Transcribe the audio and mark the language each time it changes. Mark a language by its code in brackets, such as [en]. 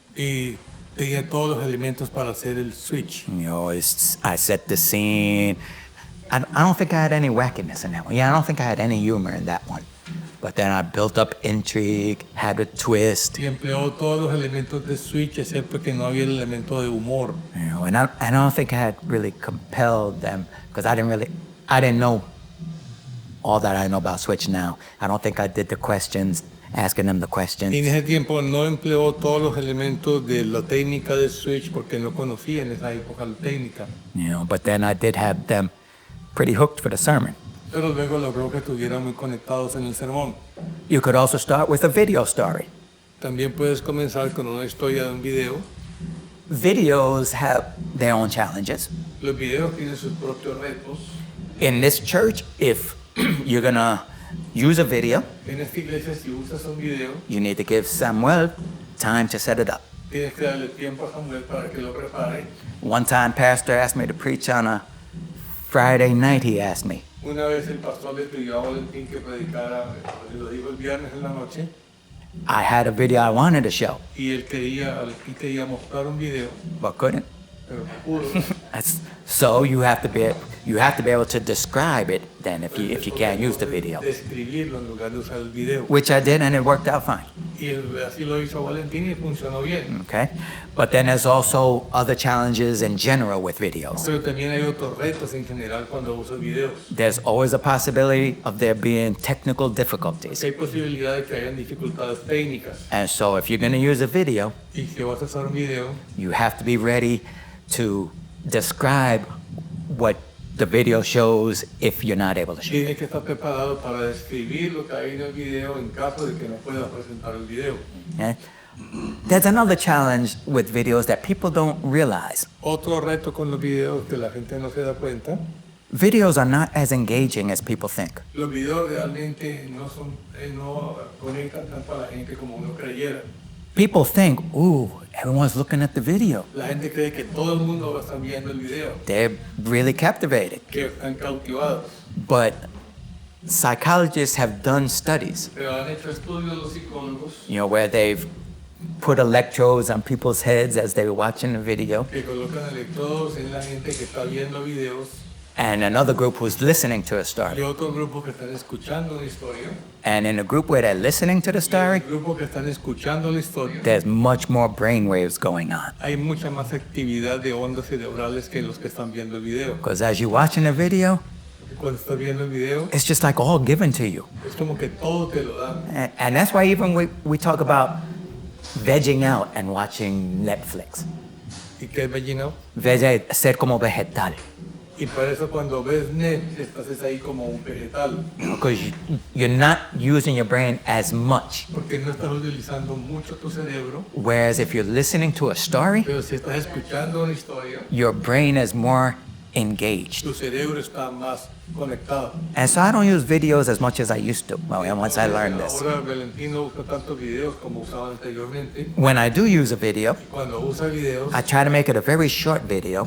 [es] y tenía todos los elementos para hacer el switch. [en] I set the scene. I don't think I had any wackiness in that one. Yeah, I don't think I had any humor in that one. But then I built up intrigue, had a twist, [es] Y empleó todos los elementos de switch, excepto que no había el elemento de humor. [en] and I don't think I had really compelled them because I didn't know all that I know about Switch now. I don't think I did the questions, asking them the [es] Y [en] questions. [es] en ese tiempo no empleó todos los elementos de la técnica de switch porque no conocía en esa época la técnica. [en] But then I did have them pretty hooked for the sermon. [es] Pero luego logró que estuvieran muy conectados en el sermón. [en] You could also start with a video story. [es] También puedes comenzar con una historia de un video. [en] Videos have their own challenges. [es] Los videos tienen sus propios retos. [en] In this church, if you're gonna use a video, [es] En esta iglesia, si usas un video, [en] you need to give Samuel time to set it up. [es] tienes que darle tiempo a Samuel para que lo prepare. [en] One time, pastor asked me to preach on a Friday night, he asked me. [es] Una vez el pastor le pidió a Valentín que predicara, lo dijo el viernes en la noche, [en] I had a video I wanted to show, [es] y él quería mostrar un video, [en] but couldn't. [es] pero no pudo. [en] So you have to be able to describe it then if you can't use the video, [es] Describirlo en lugar de usar el video. [en] which I did and it worked out fine. [es] Y así lo hizo Valentín y funcionó bien. [en] Okay, but then there's also other challenges in general with videos. [es] Pero también hay otros retos en general cuando usas videos. [en] There's always a possibility of there being technical difficulties, [es] Hay posibilidad de que hayan dificultades técnicas. [en] and so if you're going to use a video, [es] Y si vas a usar un video, [en] you have to be ready to describe what the video shows if you're not able to show. [es] tienes que estar preparado para describir lo que hay en el video en caso de que no puedas presentar el video. [en] Okay? There's another challenge with videos that people don't realize. [es] Otro reto con los videos que la gente no se da cuenta, [en] Videos are not as engaging as people think. [es] los videos realmente no conectan tanto a la gente como uno creyera. [en] People think, ooh, everyone's looking at the video. [es] La gente cree que todo el mundo va a estar viendo el video, [en] They're really captivated. [es] que están cautivados. [en] But psychologists have done studies, [es] Pero han hecho estudios los psicólogos [en] where they've put electrodes on people's heads as they were watching the video, [es] que colocan electrodos en la gente que está viendo videos [en] and another group who's listening to a [es] y [en] story. [es] otro grupo que están escuchando una historia. [en] And in a group where they're listening to the [es] El [en] story, [es] grupo que están escuchando la historia, [en] there's much more brain waves going on. [es] hay mucha más actividad de ondas cerebrales que los que están viendo el video. [en] Because as you're watching the video, [es] Cuando estás viendo el video, [en] it's just like all given to you. [es] es como que todo te lo dan. [en] And that's why even we talk about vegging out and watching Netflix. [es] ¿Y qué es Bellinao? Ser como vegetal. Y para eso cuando ves net, estás ahí como un vegetal, [en] Because you're not using your brain as much. [es] porque no estás utilizando mucho tu cerebro. [en] Whereas if you're listening to a story, [es] Pero si estás escuchando una historia, [en] your brain is more engaged. [es] tu cerebro está más conectado. [en] And so I don't use videos as much as I used to, once I learned this. [es] Ahora Valentino usa tantos videos como usaba anteriormente. [en] When I do use a video, [es] Cuando usa videos, [en] I try to make it a very short video